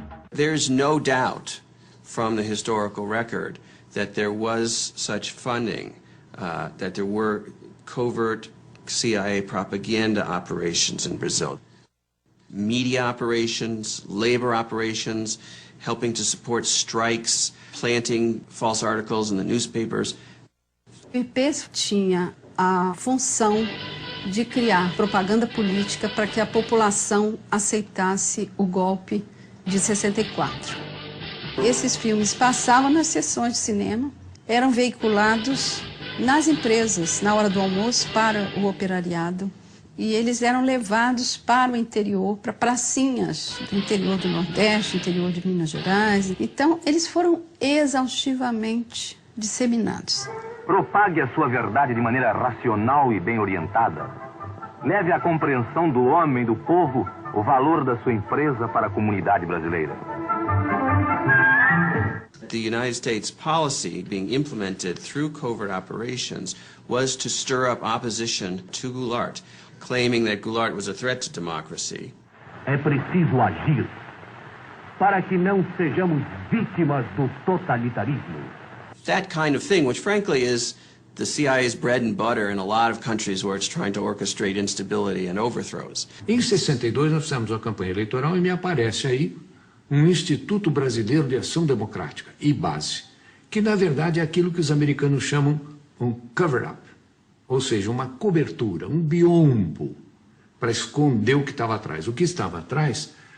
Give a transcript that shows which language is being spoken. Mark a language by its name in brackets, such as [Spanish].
[English] There's no doubt from the historical record that there was such funding, that there were covert CIA propaganda operations in Brazil. Media operations, labor operations, helping to support strikes, planting false articles in the newspapers. [Portuguese] O IPES tinha a função de criar propaganda política para que a população aceitasse o golpe de 64. Esses filmes passavam nas sessões de cinema, eram veiculados nas empresas, na hora do almoço, para o operariado, e eles eram levados para o interior, para pracinhas do interior do Nordeste, interior de Minas Gerais. Então, eles foram exaustivamente disseminados. Propague a sua verdade de maneira racional e bem orientada. Leve à compreensão do homem e do povo o valor da sua empresa para a comunidade brasileira. [English] The United States policy being implemented through covert operations was to stir up opposition to Goulart, claiming that Goulart was a threat to democracy. [Portuguese] É preciso agir para que não sejamos vítimas do totalitarismo. [English] That kind of thing, which frankly is the CIA's bread and butter in a lot of countries where it's trying to orchestrate instability and overthrows. [Portuguese] Em 62 nós fizemos uma campanha eleitoral e me aparece aí um Instituto Brasileiro de Ação Democrática, IBASE, que na verdade é aquilo que os americanos chamam um cover-up, ou seja, uma cobertura, um biombo, para esconder o que estava atrás. O que estava atrás?